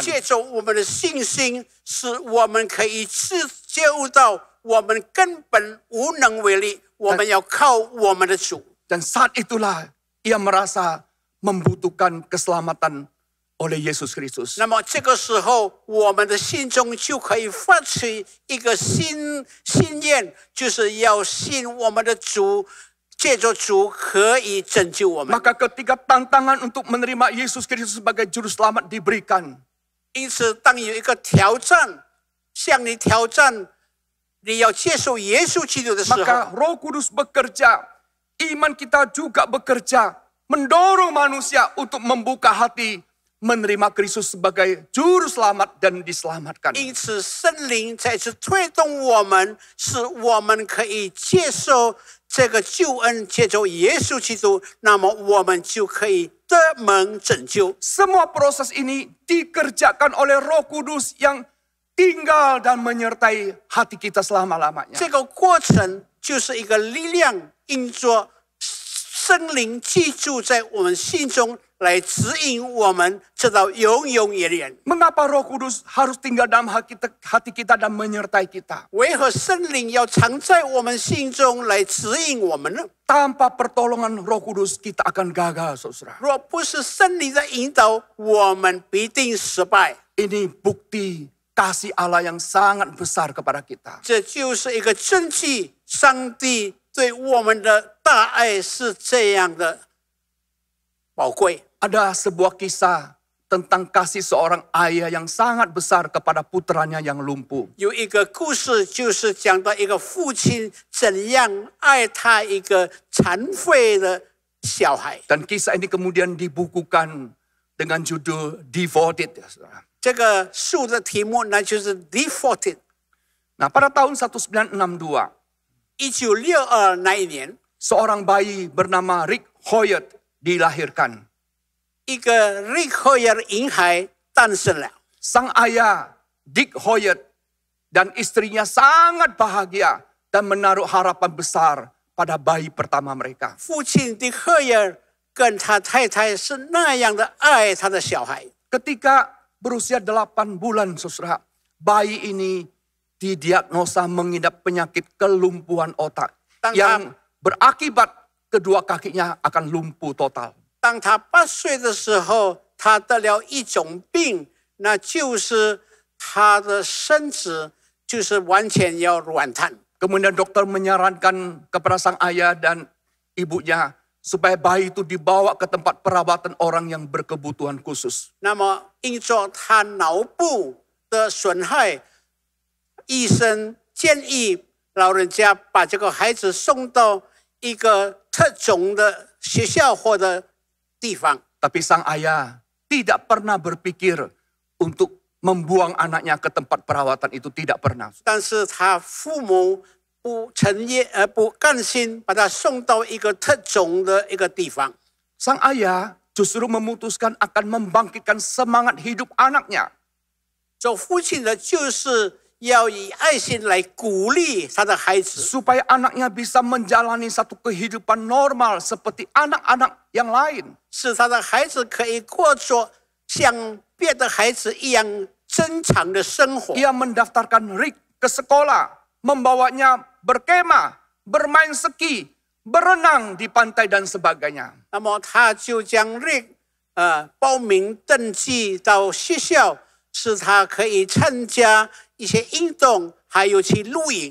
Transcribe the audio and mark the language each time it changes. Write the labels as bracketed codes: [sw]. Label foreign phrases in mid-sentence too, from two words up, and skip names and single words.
[zh] 借着我们的信心，使我们可以觉悟到我们根本无能为力，我们要靠我们的主。 [id] Dan saat itulah ia merasa membutuhkan keselamatan oleh Yesus Kristus. [zh] 那么这个时候，我们的心中就可以发出一个心愿，就是要信我们的主，借着主可以拯救我们。 [id] Maka ketika tantangan untuk menerima Yesus Kristus sebagai juru selamat diberikan, [zh] 因此，当有一个挑战向你挑战，你要接受耶稣基督的时候， [id] maka Roh Kudus bekerja, iman kita juga bekerja, mendorong manusia untuk membuka hati, menerima Kristus sebagai juru selamat dan diselamatkan. [zh] 因此，圣灵再次推动我们，使我们可以接受这个救恩，接受耶稣基督，那么我们就可以得蒙拯救。 [id] Semua proses ini dikerjakan oleh Roh Kudus yang tinggal dan menyertai hati kita selama-lamanya. [zh] 这个过程就是一个力量，因着圣灵居住在我们心中，来指引我们直到永永远远。 [id] Mengapa Roh Kudus harus tinggal dalam hati kita dan menyertai kita? [zh] 为何圣灵要常在我们心中来指引我们呢？ [id] Tanpa pertolongan Roh Kudus kita akan gagal, saudara. [zh] 若不是圣灵的引导，我们必定失败。 [id] Ini bukti kasih Allah yang sangat besar kepada kita. [zh] 这就是一个证据，上帝对我们的大爱是这样的宝贵。 [id] Ada sebuah kisah tentang kasih seorang ayah yang sangat besar kepada putranya yang lumpuh. [zh] 有一个故事，就是讲到一个父亲怎样爱他一个残废的小孩。 [id] Dan kisah ini kemudian dibukukan dengan judul Devoted. Saudara. [zh] 这个书的题目呢，就是 Devoted。 [id] Nah, pada tahun 1962, [zh] 1962 那一年， [id] seorang bayi bernama Rick Hoyt dilahirkan. [zh] 一个 Rick Hoyt 婴孩诞生了。 [id] Sang ayah Dick Hoyt dan istrinya sangat bahagia dan menaruh harapan besar pada bayi pertama mereka. [zh] 父亲 Dick Hoyt 跟他太太是那样的爱他的小孩。 [id] Ketika berusia 8 bulan, saudara, bayi ini didiagnosa mengidap penyakit kelumpuhan otak yang berakibat kedua kakinya akan lumpuh total. [zh] 当他8岁的时候，他得了一种病，那就是他的身子就是完全要软瘫。 [id] Kemudian dokter menyarankan kepada sang ayah dan ibunya supaya bayi itu dibawa ke tempat perawatan orang yang berkebutuhan khusus. [zh] 那么，因着他脑部的损害，医生建议老人家把这个孩子送到一个特种的学校或者地方。 [id] Tapi sang ayah tidak pernah berpikir untuk membuang anaknya ke tempat perawatan itu, tidak pernah. [zh] 但是他父母不甘心把他送到一个特种的一个地方。 [id] Sang ayah justru memutuskan akan membangkitkan semangat hidup anaknya. [zh] 做父亲的就是要以爱心来鼓励他的孩子， [id] supaya anaknya bisa menjalani satu kehidupan normal seperti anak-anak yang lain. [zh] 使他的孩子可以过着像别的孩子一样正常的生活。 [id] Ia mendaftarkan Rick ke sekolah, membawanya berkemah, bermain ski, berenang di pantai dan sebagainya. [zh] 那么他就将 Rick 报名登记到学校，使他可以参加一些运动，还有去露营。